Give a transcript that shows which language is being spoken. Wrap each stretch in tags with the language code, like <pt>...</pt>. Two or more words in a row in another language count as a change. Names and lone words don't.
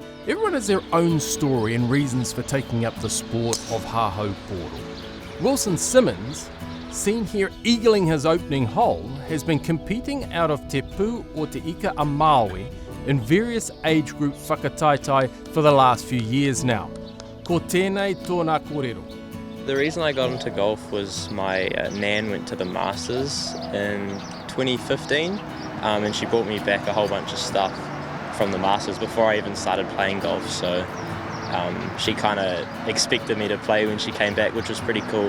<en>Everyone has their own story and reasons for taking up the sport of</en> <mi>Haho Poro.</mi> <en>Wilson Simmons seen here eagling his opening hole, has been competing out of Te Pū o Te Ika a Maui in various age group whakataitai for the last few years now.</en> <mi>Ko tēnei tōna kōrero.</mi> <en>The reason I got into golf was my nan went to the Masters in 2015 and she brought me back a whole bunch of stuff from the Masters before I even started playing golf, so she kind of expected me to play when she came back, which was pretty cool.</en>